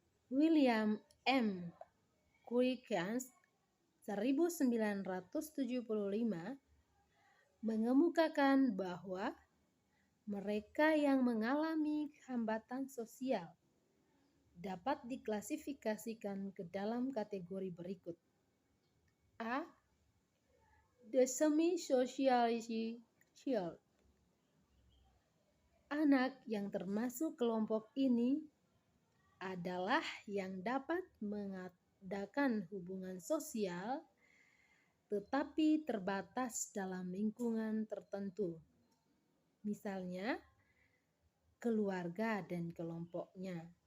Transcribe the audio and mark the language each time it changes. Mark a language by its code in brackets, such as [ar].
[id] William M. Quickians 1975 mengemukakan bahwa mereka yang mengalami hambatan sosial dapat diklasifikasikan ke dalam kategori berikut. A. [en] The semi-socialized child. [id] Anak yang termasuk kelompok ini adalah yang dapat mengadakan hubungan sosial tetapi terbatas dalam lingkungan tertentu. Misalnya, keluarga dan kelompoknya.